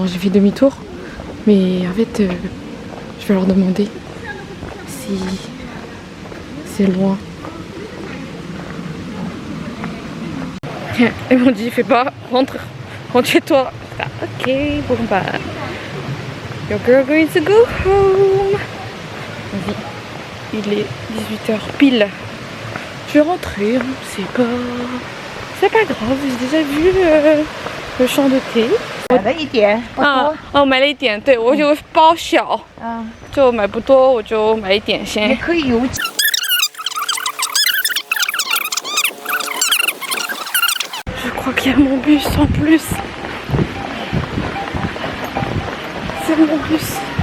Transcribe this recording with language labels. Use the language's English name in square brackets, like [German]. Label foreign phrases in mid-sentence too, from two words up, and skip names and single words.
[French] J'ai fait demi-tour. Mais en fait, je vais leur demander si c'est loin. Ils m'ont dit, fais pas, rentre chez toi. Ah, ok, bon bah, [English] your girl going to go home. [French] Il est 18h pile. Je vais rentrer, c'est pas grave, j'ai déjà vu le champ de thé. [Chinese] 买了一点，不多。哦，买了一点，对我就包小，就买不多，我就买一点先。也可以有。 [French] Je crois qu'il y a mon bus en plus. C'est mon bus.